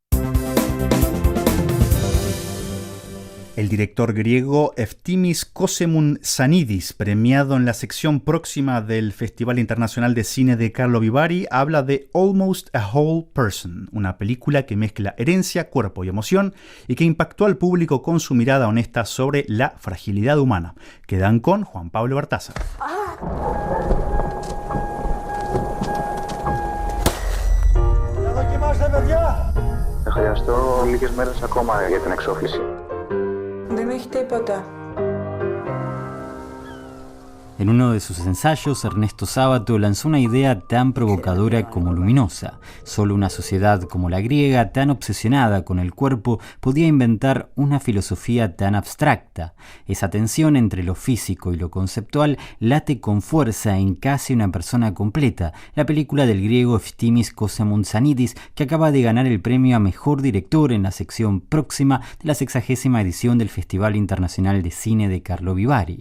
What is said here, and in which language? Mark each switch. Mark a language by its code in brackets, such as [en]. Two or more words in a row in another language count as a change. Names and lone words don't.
[es] El director griego Eftimis Kosemoun-Sanidis, premiado en la sección próxima del Festival Internacional de Cine de Carlo Vivari, habla de Almost a Whole Person, una película que mezcla herencia, cuerpo y emoción y que impactó al público con su mirada honesta sobre la fragilidad humana. Quedan con Juan Pablo Bartaza. [el] Θα χρειαστώ λίγες μέρες ακόμα για την εξόφληση. Δεν έχει τίποτα. [es] En uno de sus ensayos, Ernesto Sábato lanzó una idea tan provocadora como luminosa. Solo una sociedad como la griega, tan obsesionada con el cuerpo, podía inventar una filosofía tan abstracta. Esa tensión entre lo físico y lo conceptual late con fuerza en Casi una persona completa, la película del griego Eftimis Kosemoun-Sanidis, que acaba de ganar el premio a Mejor Director en la sección próxima de la 60ª edición del Festival Internacional de Cine de Carlo Vivari.